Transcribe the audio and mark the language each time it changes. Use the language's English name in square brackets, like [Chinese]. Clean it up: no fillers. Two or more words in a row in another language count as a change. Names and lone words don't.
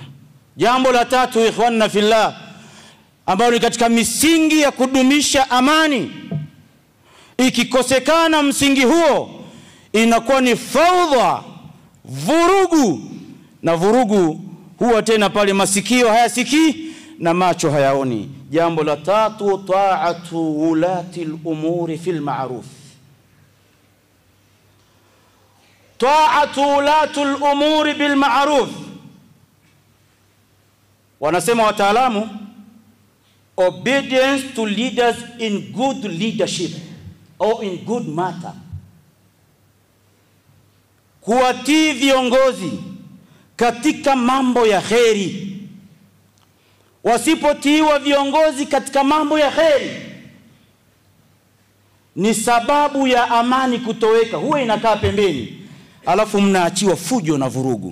[Swahili] Jambo la tatu [Arabic] إخواننا في الله, [Swahili] ambalo ni katika misingi ya kudumisha amani, ikikosekana msingi huo inakuwa ni faudha, vurugu, na vurugu huwa tena pale masikio hayasikii na macho hayaoni. Jambo la tatu, [Arabic] طاعة أولي الأمر في المعروف. طاعة أولي الأمر بالمعروف, [Swahili] wanasema wataalamu, [English] obedience to leaders in good leadership or in good matter. [Swahili] Kuwatii viongozi katika mambo ya kheri. Wasipotiiwa viongozi katika mambo ya kheri, ni sababu ya amani kutoweka, huwa inakaa pembeni, alafu mnaachiwa fujo na vurugu.